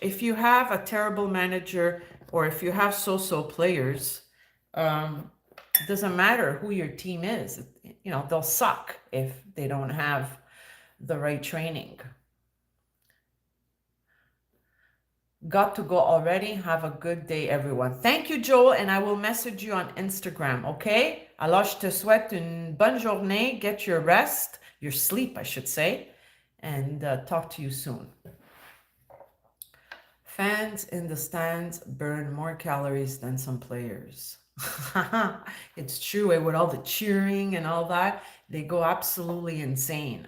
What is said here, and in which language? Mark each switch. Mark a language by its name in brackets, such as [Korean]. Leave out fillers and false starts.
[English] If you have a terrible manager or if you have so-so players, it doesn't matter who your team is. They'll suck if they don't have the right training. Got to go already. Have a good day, everyone. Thank you, Joel, and I will message you on Instagram, okay? [French] Alors, je te souhaite une bonne journée. [English] Get your rest, your sleep, I should say, and talk to you soon. Fans in the stands burn more calories than some players. It's true, with all the cheering and all that, they go absolutely insane.